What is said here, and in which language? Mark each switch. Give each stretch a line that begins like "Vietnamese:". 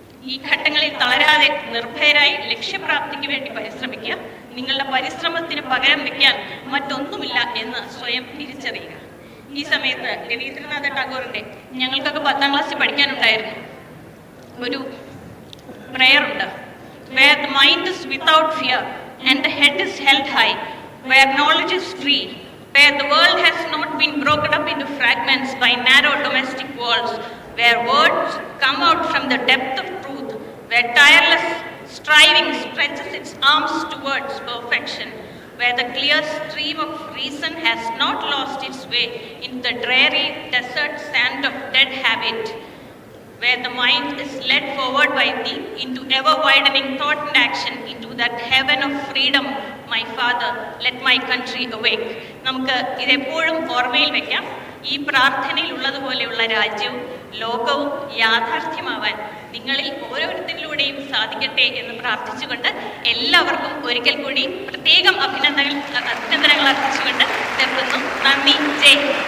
Malayalam: ഈ ഘട്ടങ്ങളിൽ തളരാതെ നിർഭയരായി ലക്ഷ്യപ്രാപ്തിക്ക് വേണ്ടി പരിശ്രമിക്കുക. നിങ്ങളുടെ പരിശ്രമത്തിന് പകരം വെക്കാൻ മറ്റൊന്നുമില്ല എന്ന് സ്വയം തിരിച്ചറിയുക. ഈ സമയത്ത് രവീന്ദ്രനാഥ ടാഗോറിന്റെ, ഞങ്ങൾക്കൊക്കെ 10ാം ക്ലാസ്സിൽ പഠിക്കാനുണ്ടായിരുന്നു, ഒരു പ്രെയർ ഉണ്ട്.
English: Where the mind is without fear and the head is held high, where knowledge is free, where the world has not been broken up into fragments by narrow domestic walls, where words come out from the depth of truth, where tireless striving stretches its arms towards perfection, where the clear stream of reason has not lost its way into the dreary desert sand of dead habit, where the mind is led forward by thee into ever-widening thought and action, into that heaven of freedom, my Father, let my country awake.
Malayalam: നമുക്ക് ഇതെപ്പോഴും ഓർമ്മയിൽ വെക്കാം. ഈ പ്രാർത്ഥനയിൽ ഉള്ളതുപോലെയുള്ള രാജ്യവും ലോകവും യാഥാർത്ഥ്യമാവാൻ നിങ്ങളിൽ ഓരോരുത്തരിലൂടെയും സാധിക്കട്ടെ എന്ന് പ്രാർത്ഥിച്ചുകൊണ്ട് എല്ലാവർക്കും ഒരിക്കൽ കൂടി പ്രത്യേകം അഭിനന്ദനങ്ങൾ അർപ്പിച്ചുകൊണ്ട് നിർത്തുന്നു. നന്ദി. ജയ്.